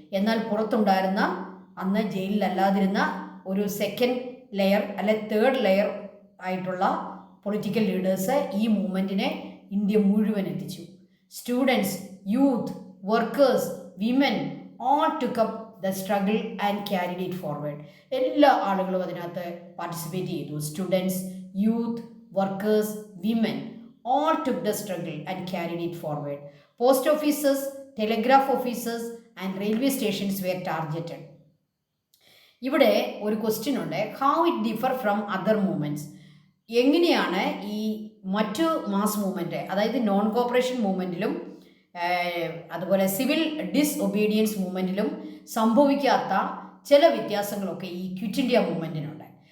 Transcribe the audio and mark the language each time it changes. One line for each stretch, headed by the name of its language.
Malayalam: എന്നാൽ പുറത്തുണ്ടായിരുന്ന, അന്ന് ജയിലിലല്ലാതിരുന്ന ഒരു സെക്കൻഡ് ലെയർ അല്ലെ തേർഡ് ലെയർ ആയിട്ടുള്ള പൊളിറ്റിക്കൽ ലീഡേഴ്സ് ഈ മൂവ്മെൻറ്റിനെ ഇന്ത്യ മുഴുവൻ എത്തിച്ചു.
English: Students, youth, workers, women all took up the struggle and carried it forward.
Malayalam: എല്ലാ ആളുകളും അതിനകത്ത് പാർട്ടിസിപ്പേറ്റ് ചെയ്തു.
English: Students, youth, workers, women all took the struggle and carried it forward. Post offices, telegraph offices and railway stations were targeted.
Malayalam: ഇവിടെ ഒരു question ഉണ്ട്,
English: How it differ from other movements.
Malayalam: എങ്ങനെയാണ് ഈ മറ്റു മാസ് മൂവ്മെൻറ്റ്, അതായത് non corporation മൂവ്മെൻറ്റിലും അതുപോലെ civil disobedience മൂവ്മെൻറ്റിലും സംഭവിക്കാത്ത ചില വ്യത്യാസങ്ങളൊക്കെ ഈ ക്വിറ്റ് ഇന്ത്യ മൂവ്മെൻറ്റിനുണ്ട്.